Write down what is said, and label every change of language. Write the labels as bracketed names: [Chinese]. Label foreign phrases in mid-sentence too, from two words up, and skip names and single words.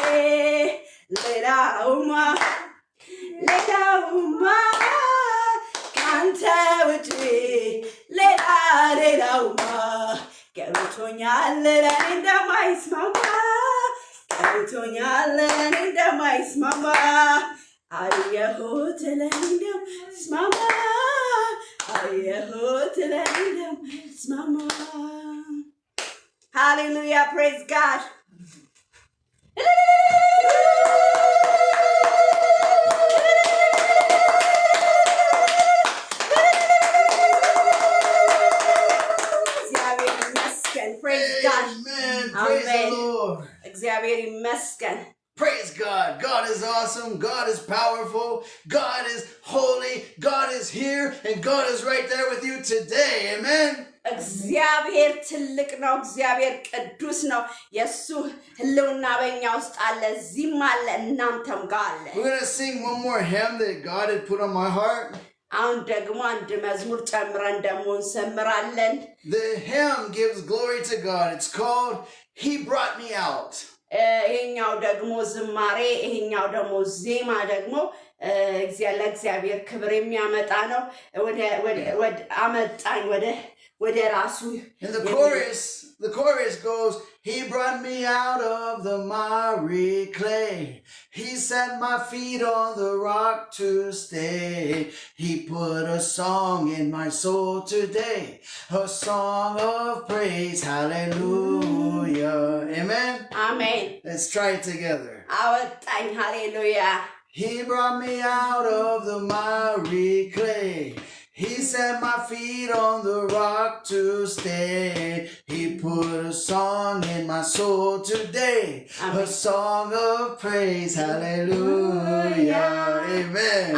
[Amharic] ሌላውማ ካንተ ውጪ ሌላውማ ገብቶኛል ለኔ እንደማይስማማ አየሁት ለኔ እንደማይስማማ [English] Hallelujah, praise God. Praise God. Amen. Praise the Lord. [Amharic] እግዚአብሔር ይመስገን. [English] Praise God. God is awesome. God is powerful. God is holy. God is here. And God is right there with you today. Amen. [Amharic] እግዚአብሔር ትልቅ ነው እግዚአብሔር ቅዱስ ነው የሱ ህልውና በእኛ ውስጥ አለ እዚህም አለ እናንተም ጋር አለ [English] We're going to sing one more hymn that God had put on my heart. [Amharic] አሁን ደግሞ አንድ መዝሙር ጨምረን ደግሞ እንሰምራለን [English] The hymn gives glory to God. It's called He Brought Me Out. [Amharic] ይሄኛው ደግሞ ዝማሬ ይሄኛው ደግሞ ዜማ ደግሞ ለእግዚአብሔር ክብር የሚያመጣ ነው ወደ አመጣኝ ወደ ራሱ [English] And the chorus goes, He brought me out of the miry clay. He set my feet on the rock to stay. He put a song in my soul today, a song of praise. Hallelujah. Amen. Amen. Let's try it together. [Amharic] አወጣኝ ሃሌሉያ [English] He brought me out of the miry clay. He set my feet on the rock to stay. He put a song in my soul today. Amen. A song of praise. Hallelujah. Amen.